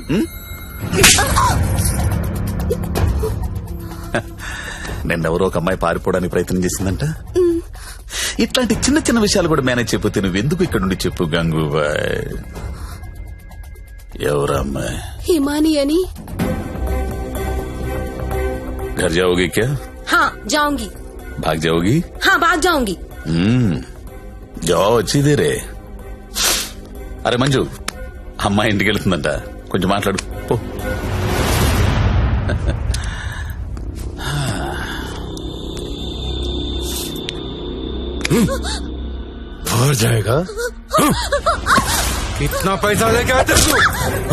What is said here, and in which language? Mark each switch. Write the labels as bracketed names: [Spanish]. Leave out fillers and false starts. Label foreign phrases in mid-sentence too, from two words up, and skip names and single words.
[Telugu] నిన్నెవరో ఒక అమ్మాయి పారిపోవడానికి ప్రయత్నం చేసిందంట. ఇట్లాంటి చిన్న చిన్న విషయాలు కూడా మేనేజ్ చెప్పితే నువ్వెందుకు ఇక్కడ నుండి చెప్పు గంగుబాయ్. ఎవరా అమ్మాయి? హిమాని అని. [Hindi] घर जाओगी क्या? हाँ जाऊंगी. भाग जाओगी? हाँ भाग जाऊंगी. जाओ अच्छी देरे. [Telugu] అరే మంజు, అమ్మాయి ఇంటికి వెళ్తుందంట, కొంచెం మాట్లాడు పో. [Hindi] और जाएगा? कितना पैसा लेके आते तू?